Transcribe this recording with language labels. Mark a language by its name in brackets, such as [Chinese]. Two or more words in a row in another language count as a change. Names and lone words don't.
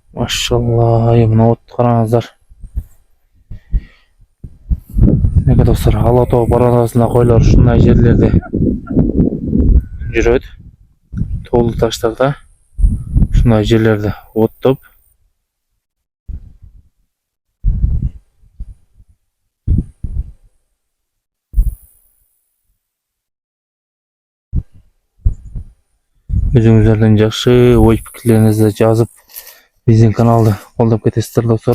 [Kyrgyz] Maşallah, mına ot qarаңыздар. Неге достар, Алатау баранасында койлар ушундай жерлерде жүрөт. Тоолуу таштарда ушундай жерлерде оттоп. Өзүңүздөрдүн жакшы ой-пикирлериңизди жазып, биздин каналды колдоп кетесиздер достор.